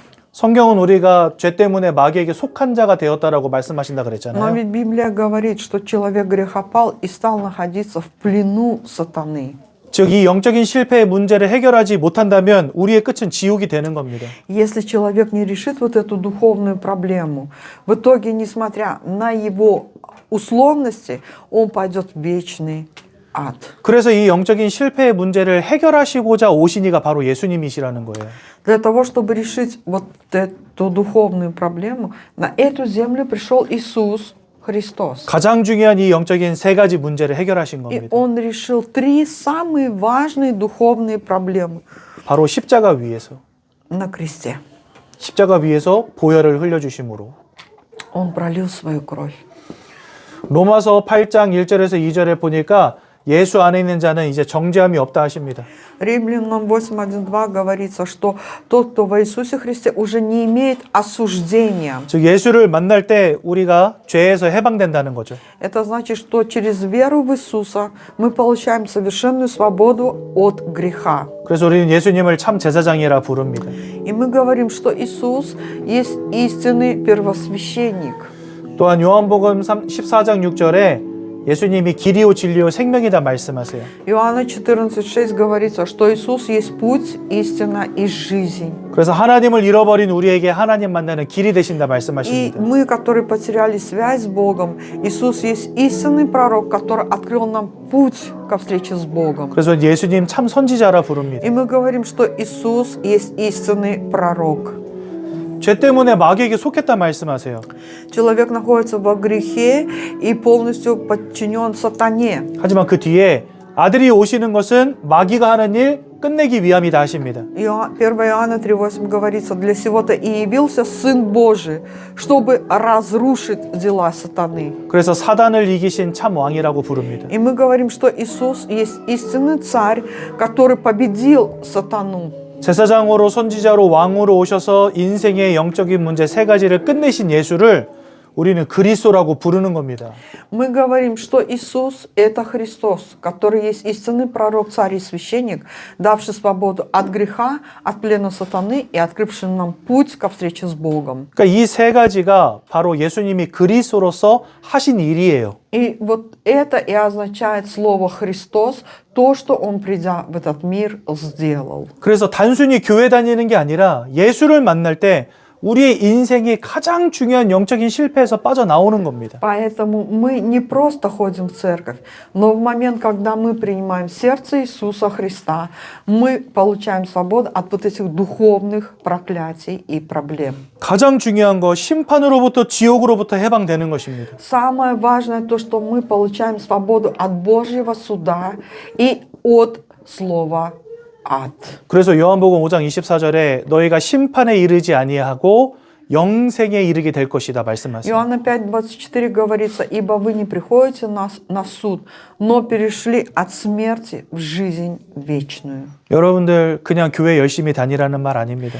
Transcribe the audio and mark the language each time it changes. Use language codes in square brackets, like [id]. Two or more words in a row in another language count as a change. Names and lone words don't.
[ko] 성경은 우리가 죄 때문에 마귀에게 속한 자가 되었다라고 말씀하신다 [ru] Но [ko] 그랬잖아요. [ru] ведь Библия говорит, что человек грехопал и стал находиться в плену сатаны. [ko] 즉 이 영적인 실패의 문제를 해결하지 못한다면 우리의 끝은 지옥이 되는 겁니다. [ru] Если человек не решит вот эту духовную проблему, в итоге, несмотря на его условности, он пойдет в вечный ад. [ko] 그래서 이 영적인 실패의 문제를 해결하시고자 오신 이가 바로 예수님이시라는 거예요. [ru] Для того, чтобы решить вот эту духовную проблему, на эту землю пришел Иисус Христос. [ko] 가장 중요한 이 영적인 세 가지 문제를 해결하신 [ru] И [ko] 겁니다. [ru] Он решил три самые важные духовные проблемы [ko] 바로 십자가 위에서. [ru] на кресте. [ko] 십자가 위에서 보혈을 흘려주심으로. [ru] Он пролил свою кровь. [ko] 로마서 8장 1절에서 2절에 보니까 예수 안에 있는 자는 이제 정죄함이 없다 하십니다. [ru] Римлянам 8:1-2 говорится, что тот, кто во Иисусе Христе, уже не имеет осуждения. [ko] 즉 예수를 만날 때 우리가 죄에서 해방된다는 거죠. [ru] Это значит, что через веру в Иисуса мы получаем совершенную свободу от греха. [ko] 그래서 우리는 예수님을 참 제사장이라 부릅니다. [ru] И мы говорим, что Иисус есть истинный первосвященник. [ko] 또한 요한복음 14장 6절에 예수님이 길이요 진리요 생명이다 말씀하세요. [ru] Иоанна 14:6 говорится, что Иисус есть путь, истина и жизнь. [ko] 그래서 하나님을 잃어버린 우리에게 하나님 만나는 길이 되신다 [ru] И [ko] 말씀하십니다. [ru] мы, которые потеряли связь с Богом, Иисус есть истинный пророк, который открыл нам путь ко встрече с Богом. [ko] 그래서 예수님 참 선지자라 부릅니다. [ru] И мы говорим, что Иисус есть истинный пророк. [ko] 죄 때문에 마귀에게 속했다 말씀하세요. [ru] Человек находится во грехе и полностью подчинен сатане. [ko] 하지만 그 뒤에 아들이 오시는 것은 마귀가 하는 일 끝내기 위함이다 하십니다. [ru] 1 Иоанна 3:8 говорится, для сего-то и явился Сын Божий, чтобы разрушить дела сатаны. [ko] 그래서 사단을 이기신 참 왕이라고 부릅니다. [ru] И мы говорим, что Иисус есть истинный царь, который победил сатану. [ko] 제사장으로 선지자로 왕으로 오셔서 인생의 영적인 문제 세 가지를 끝내신 예수를 우리는 그리스도라고 부르는 겁니다. [ru] Мы говорим, что Иисус – это Христос, который есть истинный пророк, царь и священник, давший свободу от греха, от плена сатаны и открывший нам путь ко встрече с Богом. [ko] 그러니까 이 세 가지가 바로 예수님이 그리스도로서 하신 일이에요. [ru] И вот это и означает слово «Христос», то, что Он, придя в этот мир, сделал. [ko] 그래서 단순히 교회 다니는 게 아니라 예수를 만날 때 우리의 인생이 가장 중요한 영적인 실패에서 빠져나오는 겁니다. [ru] Поэтому мы не просто ходим в церковь, но в момент, когда мы принимаем сердце Иисуса Христа, мы получаем свободу от вот этих духовных проклятий и проблем. [ko] 가장 중요한 거 심판으로부터 지옥으로부터 해방되는 것입니다. [ru] Самое важное то, что мы получаем свободу от Божьего суда и от слова ад. [ko] 그래서 요한복음 5장 24절에 너희가 심판에 이르지 아니하고 영생에 이르게 될 것이다 말씀하세요. [ru] Иоанна 5:24 говорится, ибо вы не приходите на суд, но перешли от смерти в жизнь вечную. [ko] 여러분들 그냥 교회 열심히 다니라는 말 아닙니다.